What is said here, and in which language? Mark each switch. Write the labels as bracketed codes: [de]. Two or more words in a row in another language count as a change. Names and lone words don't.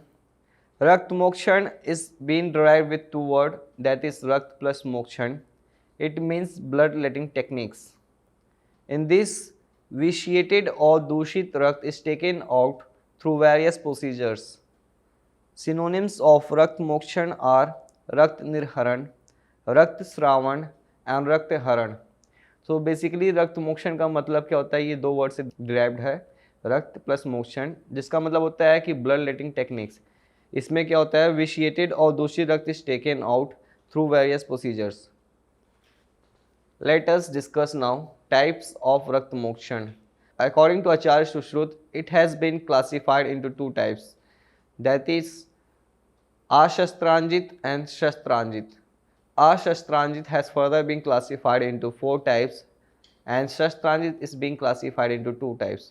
[en] Rakt Mokshan is being derived with two words, that is Rakt plus Mokshan. It means bloodletting techniques. In this, vitiated or Dushit Rakt is taken out through various procedures. Synonyms of Rakt Mokshan are Rakt Nirharan, Rakt Sravan and Rakt Haran. [hi] तो बेसिकली रक्त मोक्षण का मतलब क्या होता है, ये दो वर्ड से डिराइव्ड है, रक्त प्लस मोक्षण, जिसका मतलब होता है कि [en] blood letting techniques. [hi] इसमें क्या होता है, विशिएटेड और दूषित रक्त [en] is taken out through various procedures. let us discuss now types of रक्त मोक्षण. According to Acharya Sushrut, it has been classified into two types, that is Ashastranjit and Shastranjit. Ashastranjit has further been classified into four types and Shastranjit is being classified into two types.